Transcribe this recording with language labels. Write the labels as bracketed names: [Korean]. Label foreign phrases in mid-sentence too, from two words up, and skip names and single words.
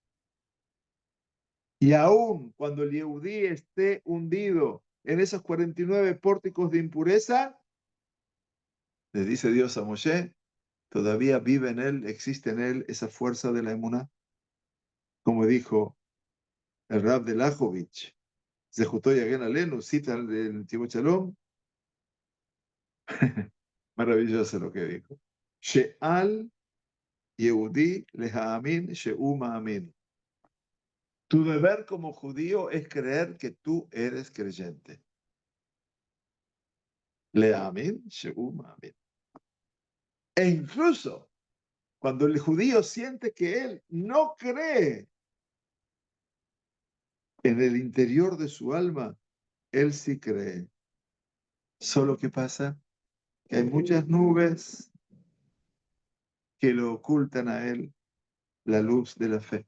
[Spanish] Y aún cuando el Yehudí esté hundido en esos 49 pórticos de impureza, le dice Dios a Moshe, todavía vive en él, existe en él esa fuerza de la emuná. Como dijo el Rab de Lajovich, [Hebrew] זכותו יגן עלינו, [Spanish] cita el Tibot Shalom, maravilloso lo que dijo. [Hebrew] שעל יהודי להאמין שהוא מאמין. [Spanish] Tu deber como judío es creer que tú eres creyente. [Hebrew] להאמין שהוא מאמין. [Spanish] E incluso cuando el judío siente que él no cree, en el interior de su alma, él sí cree. Solo que pasa que hay muchas nubes que lo ocultan a él la luz de la fe.